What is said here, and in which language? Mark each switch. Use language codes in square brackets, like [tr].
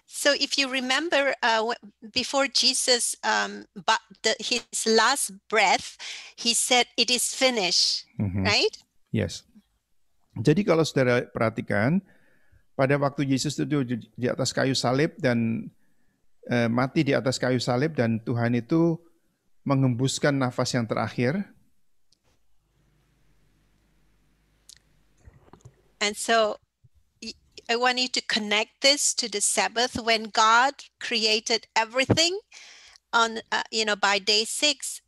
[en] So if you remember, before Jesus, his last breath, he said, "It is finished." Right? Yes. [id] Jadi kalau saudara perhatikan, pada waktu Yesus itu di atas kayu salib dan mati di atas kayu salib dan Tuhan itu mengembuskan nafas yang terakhir. [en] And so I want you to connect this to the Sabbath when God created everything on by day 6.